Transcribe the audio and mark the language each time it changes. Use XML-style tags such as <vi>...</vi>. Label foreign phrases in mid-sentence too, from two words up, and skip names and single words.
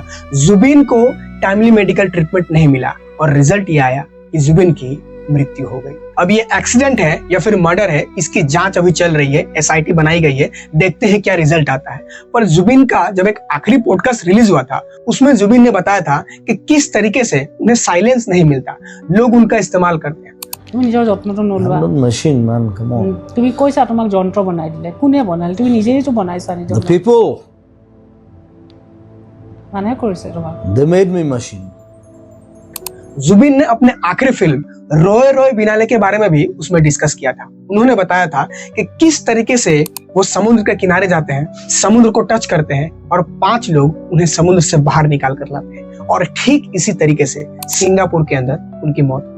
<hi>जुबिन को</hi> <en>timely medical treatment</en> <hi>नहीं मिला और रिजल्ट ये आया कि जुबिन की मृत्यु हो गई। अब ये एक्सीडेंट है या फिर मर्डर है, इसकी जांच अभी चल रही है, एसआईटी बनाई गई है, देखते हैं क्या रिजल्ट आता है। पर जुबिन का जब एक आखिरी</hi> <en>podcast release</en> <hi>हुआ था उसमें जुबिन ने बताया था कि किस तरीके से उन्हें साइलेंस नहीं मिलता, लोग उनका इस्तेमाल करते हैं।</hi> <as>তুমি নিজৰ যত্নটো নলোৱা।</as> <en>machine man, come on.</en> <as>তুমি কৈছা তোমাক যন্ত্ৰ বনাই দিলে, কোনে বনালে? তুমি নিজেই তো বনাইছা নিজৰ।</as> <en>The people,</en> <as>মানে কৰিছে তোমাক।</as> <en>they made me machine.</en> <hi>जुबिन ने अपने आखिरी फिल्म रोए रोए बिनाले के बारे में भी उसमें डिस्कस किया था। उन्होंने बताया था कि किस तरीके से वो समुद्र के किनारे जाते हैं, समुद्र को टच करते हैं और 5 लोग उन्हें समुद्र से बाहर निकाल कर लाते हैं और ठीक इसी तरीके से सिंगापुर के अंदर उनकी मौत हुई।</hi>